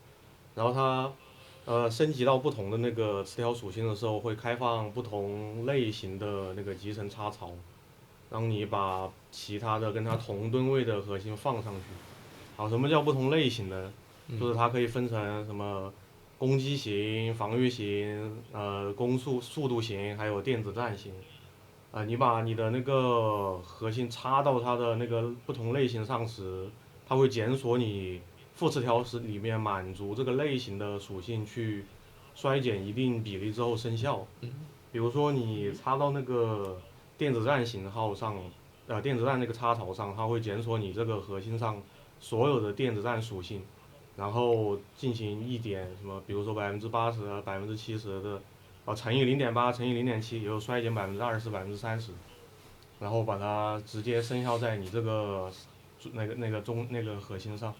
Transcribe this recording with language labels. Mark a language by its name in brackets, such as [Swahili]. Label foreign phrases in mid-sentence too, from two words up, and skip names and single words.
[Chinese] 然後它升級到不同的那個词条屬性的時候，会開放不同類型的那個集成插槽，讓你把其他的跟它同噸位的核心放上去。好，什麼叫不同類型的？就是它可以分成什麼攻擊型、防禦型、攻速度型，還有電子戰型。你把你的那個核心插到它的那個不同類型上時，它會檢索你副詞條時裡面滿足這個類型的屬性去衰減一定比例之後生效。比如說你插到那個電子戰型號上，電子戰那個插槽上，它會檢索你這個核心上所有的電子戰屬性，然後進行一點什麼，比如說80%、70%的，乘以0.8乘以0.7，也就衰減20%、30%，然後把它直接生效在你這個那個核心上。